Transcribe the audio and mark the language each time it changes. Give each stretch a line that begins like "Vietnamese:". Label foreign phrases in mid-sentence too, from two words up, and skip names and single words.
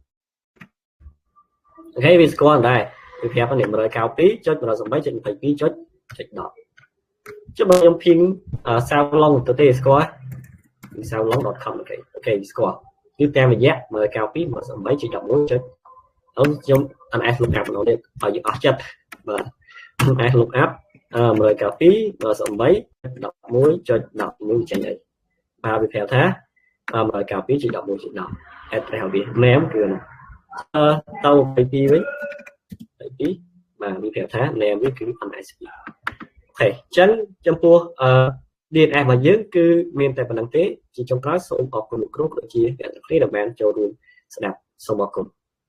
Khmer: អូខេវាស្គាល់ដែរវាប្រាប់ថា 192.168.22.10 ចុះបើខ្ញុំ ping salon ទៅទេស្គាល់ salon.com អូខេវាស្គាល់គឺតាមរយៈ 192.168.11.10 ខ្ញុំ
English: NS look up
Khmer: ម្ដងទៀតឲ្យយើងអស់ចិត្តបាទ
English: NS look up
Khmer: 192.168.11.10 ចេញអីបាទវាប្រាប់ថា 192.11.10 address វា name គឺទៅ22វិញ22បាទវាប្រាប់ថា name វាគឺ NSP អូខេអញ្ចឹងចំពោះDNA របស់យើងគឺមានតែប៉ុណ្្នឹងទេជាចុងក្រោយសូមអរគុណលោកគ្រូក៏ជាអ្នកទាំងអស់គ្នាដែលបានចូលរួមស្ដាប់សូមអរគុណ